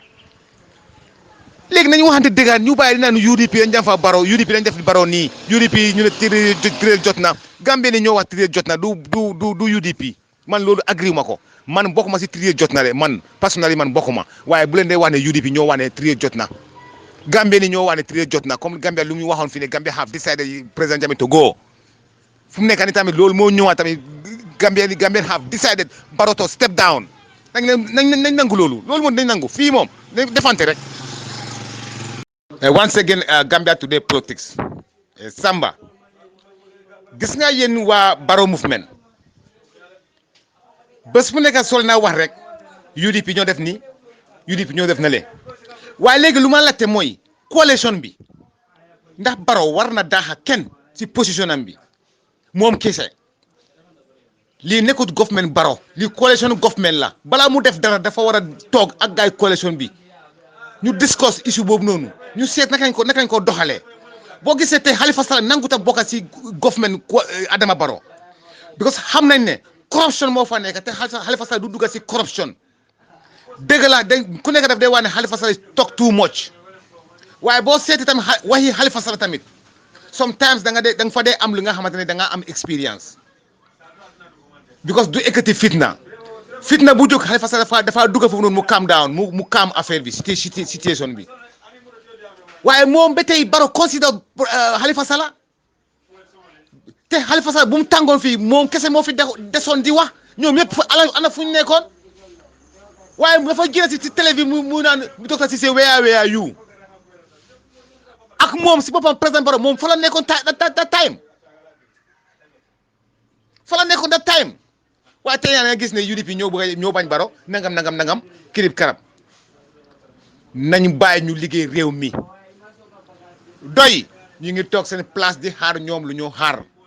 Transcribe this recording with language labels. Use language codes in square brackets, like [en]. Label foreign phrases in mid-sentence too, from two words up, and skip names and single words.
[wo] léegi nañu waxante dëgg ñu bàyyi di naan UDP dañ jàmm fa Barrow UDP dañ def Barrow nii UDP ñu ne tiré jot na Gambie ne ñoo wax tiré jot na du UDP man loolu agriw ma ko man bokkuma si tiré jot na de man personnellement man bokkuma waaye bu leen dee wax ne UDP ñoo wax ne tiré jot na Gambie ni ñoo wax ne tiré jot na comme Gambie lu mu waxoon fi ne Gambie [en] have decided [wo] président Jammeh [en] to go [wo] fu mu nekk ni tamit loolu moo ñëwaat tamit Gambie [en] have decided [wo] Barrow [en] to step down [wo] nañ nangu loolu moom nañ nangu fii moom defante rek. [en] Once again Gambia Today Politics [wo] Samba gis nga yéen waa Barrow movement bés bu nekk sol naa wax rek UDP ñoo def nii UDP ñoo def na lee waaye léegi lu ma laajte mooy coalition bi ndax Barrow war na daaxa kenn si position am bi moom kese lii nekkut government Barrow lii [en] coalition government [wo] la balaa mu def dara dafa war a toog ak gaay coalition bi ñu [en] discuss issue [wo] boobu noonu ñu seet nakañ ko doxalee boo gisee tey Halifa Sallah nangut a bokk si government Adama Barrow because xam nañ ne corruption moo fa nekk te Halifa Sallah du dugg si corruption dëgg la ku nekk daf day wax ne Halifa Sallah talk [en] too much [wo] waaye boo seeti tamit waxi Halifa Sallah tamit sometimes da nga fa dee am lu nga xamante ne da nga am experience because du ekkati fitna bu jóg Halifa Sallah dafa dugg foofu noonu mu [en] calm down [wo] mu calm affaire bi situation bi waaye moom ba tey Barrow consider Halifa Sallah te Halifa Sallah bu mu tàngoon fii moom kese moo fi desoon di wax ñoom yëpp ana fu ñu nekkoon waaye dafa génn si télé bi mu naan Docteur Ceesay [en] where are you [wo] ak moom si boppam président Barrow moom fa la nekkoon [en] that time [wo] waaye tey yaa nga gis ne UDP ñoo bañ Barrow nangam kirib karab nañu bàyyi ñu liggéey réew mi doy ñu ngi toog seen place di xaar ñoom lu ñu xaar